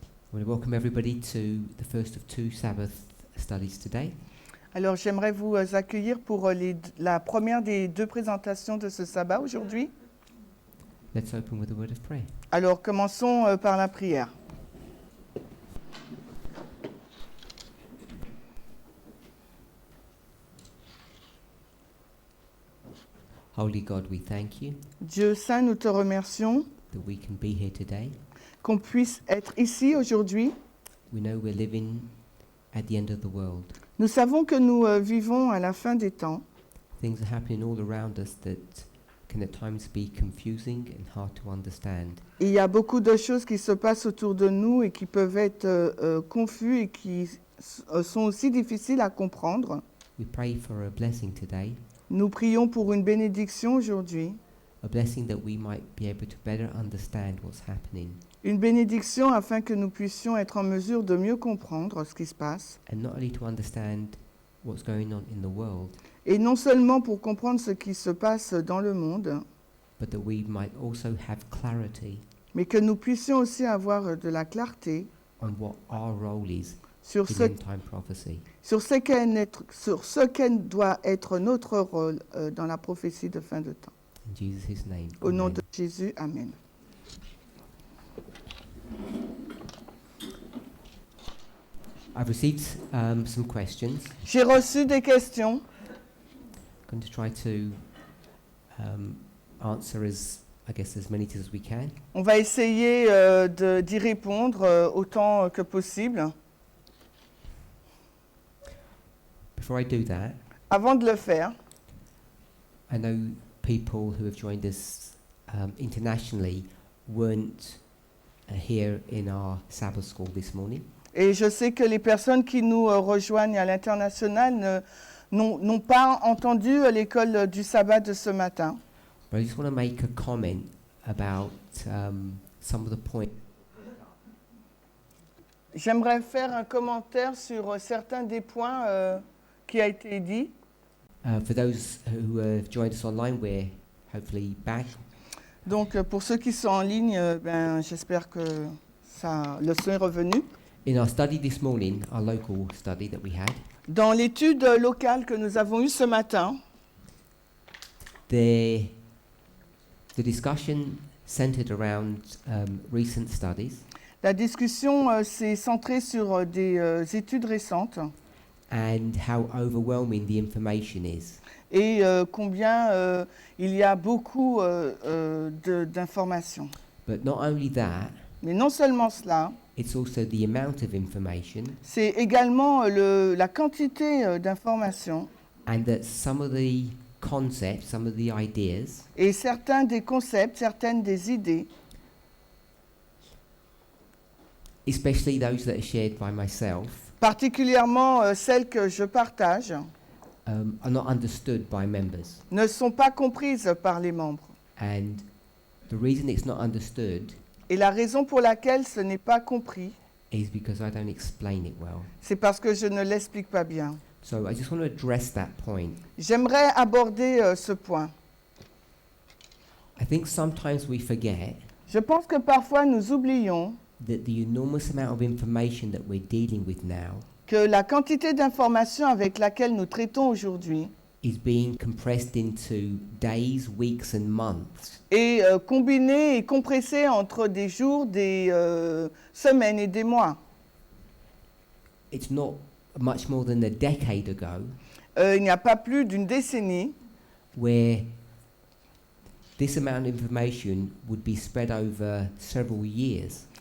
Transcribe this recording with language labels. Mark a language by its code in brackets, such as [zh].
[en] I want to welcome everybody to the first of two Sabbath studies today. [fr] Alors j'aimerais vous accueillir pour la première des deux présentations de ce sabbat aujourd'hui. [en] Let's open with a word of prayer. [fr] Alors commençons par la prière. [en] Holy God, we thank you [fr] Dieu saint, nous te remercions [en] that we can be here today. [fr] qu'on puisse être ici aujourd'hui. [en] We know we're living at the end of the world. [fr] Nous savons que nous vivons à la fin des temps. [en] Things are happening all around us that can at times be confusing and hard to understand. [fr] Il y a beaucoup de choses qui se passent autour de nous et qui peuvent être confus et qui sont aussi difficiles à comprendre. [en] We pray for a blessing today, [fr] Nous prions pour une bénédiction aujourd'hui. [en] a blessing that we might be able to better understand what's happening, [fr] Une bénédiction afin que nous puissions être en mesure de mieux comprendre ce qui se passe. [en] and not only to understand what's going on in the world, [fr] Et non seulement pour comprendre ce qui se passe dans le monde, [en] but that we might also have clarity [fr] mais que nous puissions aussi avoir de la clarté [en] on what our role is [fr] sur [en] in [fr] ce, [en] end-time prophecy. [fr] sur ce qu'est doit être notre rôle dans la prophétie de fin de temps. [en] In Jesus' name. [fr] Au nom [en] Amen. [fr] de Jésus, Amen. [en] I've received some questions. [fr] J'ai reçu des questions. [en] I'm going to try to answer as many as we can. [fr] On va essayer d'y répondre autant que possible. [en] Before I do that, [fr] Avant de le faire, [en] I know people who have joined us internationally weren't here in our Sabbath school this morning. [fr] et je sais que les personnes qui nous rejoignent à l'international n'ont pas entendu l'école du sabbat de ce matin. [en] But I just want to make a comment about some of the points. [fr] J'aimerais faire un commentaire sur certains des points qui a été dit. [en] For those who have joined us online, we're hopefully back. [fr] Donc pour ceux qui sont en ligne, j'espère que le son est revenu. [en] In our study this morning, our local study that we had, [fr] Dans l'étude locale que nous avons eue ce matin, [en] the discussion centered around recent studies [fr] la discussion s'est centrée sur des études récentes [en] and how overwhelming the information is. [fr] et combien il y a beaucoup d'informations. [en] But not only that, [fr] Mais non seulement cela, [en] it's also the amount of information, [fr] c'est également la quantité d'informations [en] and that some of the concepts, some of the ideas, [fr] et certains des concepts, certaines des idées, [en] especially those that are shared by myself, [fr] particulièrement celles que je partage, [en] are not understood by members. [fr] ne sont pas comprises par les membres. [en] And the reason it's not understood [fr] Et la raison pour laquelle ce n'est pas compris, [en] is because I don't explain it well. [fr] c'est parce que je ne l'explique pas bien. [en] So I just want to address that point. [fr] J'aimerais aborder ce point. [en] I think sometimes we forget [fr] Je pense que parfois nous oublions [en] that the enormous amount of information that we're dealing with now [fr] que la quantité d'informations avec laquelle nous traitons aujourd'hui [en] is being compressed into days, weeks and months. [fr] est combinée et compressée entre des jours, des semaines et des mois. [en] It's not much more than a decade ago [fr] Il n'y a pas plus d'une décennie [en] where this amount of information would be spread over several years.